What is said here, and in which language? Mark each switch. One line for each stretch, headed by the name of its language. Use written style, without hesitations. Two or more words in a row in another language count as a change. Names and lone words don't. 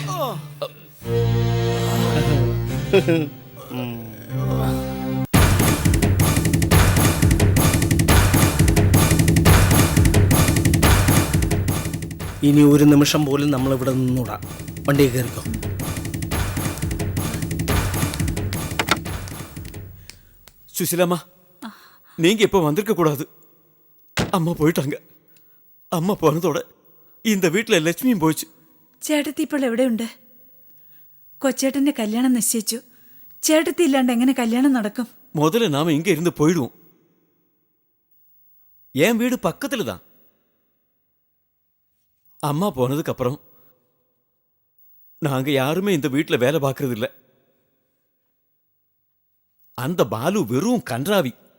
Malayalam: ഇനി ഒരു നിമിഷം പോലും നമ്മൾ ഇവിടെ നിന്നൂടാ. വണ്ടി കയറിക്കോ.
Tamil: சுசிலாமா, நீங்க இப்ப வந்திருக்க கூடாது. அம்மா போயிட்டாங்க. அம்மா போனதோட இந்த வீட்டுல லட்சுமியும் போயிடுச்சு.
Malayalam: ചേട്ടത്തി ഇപ്പോൾ എവിടെയുണ്ട്? കൊച്ചേട്ടന്റെ കല്യാണം നിശ്ചയിച്ചു. ചേട്ടത്തി ഇല്ലാണ്ട് എങ്ങനെ കല്യാണം നടക്കും?
Tamil: முதல்ல நாம இங்க இருந்து போயிடுவோம். என் வீடு பக்கத்துல தான். அம்மா போனதுக்கு அப்புறம் நாங்க யாருமே இந்த வீட்டுல வேலை பார்க்கறது இல்ல. அந்த பாலு வெறும் கன்றாவி.